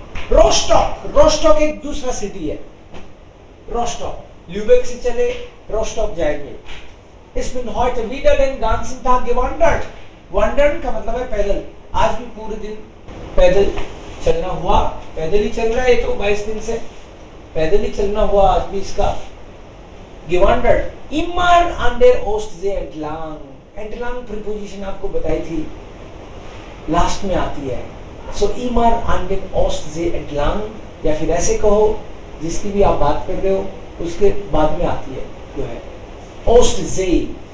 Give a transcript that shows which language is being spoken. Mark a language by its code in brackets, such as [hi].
[hi] Rostock एक दूसरा city है. Rostock, ल्यूबेक से चले रोस्टॉक जाएंगे. [de] Ich bin heute wieder den ganzen Tag gewandert. [hi] Wandern का मतलब है पैदल. आज भी पूरे दिन पैदल चलना हुआ. पैदल ही चल रहा है तो 22 दिन से पैदल ही चलना हुआ आज भी इसका. [de] Gewandert. Immer an der Ostsee entlang. [hi] Entlang preposition आपको बताई थी, लास्ट में आती है. [de] So immer an der Ostsee entlang, [hi] या फिर ऐसे कहो जिसकी भी आप बात कर रहे हो उसके बाद में आती है जो है Ostsee.